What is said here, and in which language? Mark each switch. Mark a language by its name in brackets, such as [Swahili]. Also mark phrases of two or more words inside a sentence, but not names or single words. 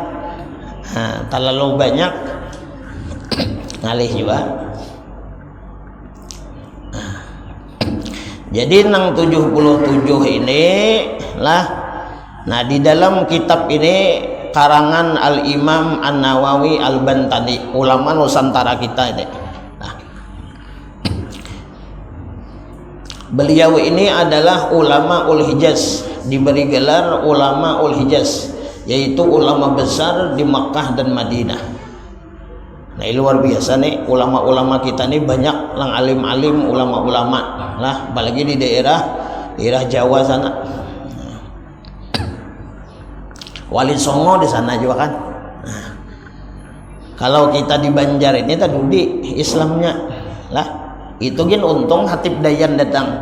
[Banjar] Nah, terlalu banyak ngalih juga. Jadi nang 77 ini lah. [Indonesian] Nah, di dalam kitab ini karangan Al-Imam An-Nawawi Al-Bantani, ulama Nusantara kita ini. Nah, beliau ini adalah ulama ul Hijaz, diberi gelar ulama ul Hijaz, yaitu ulama besar di Makkah dan Madinah. [Banjar] Nah, ini luar biasa nih ulama-ulama kita nih, banyak lang alim-alim ulama-ulama lah, apalagi di daerah Jawa sana. [Indonesian] Wali Songo di sana juga kan. [Banjar] Kalau kita di Banjar ini tadi Islamnya lah, itu gin untung Hatib Dayan datang.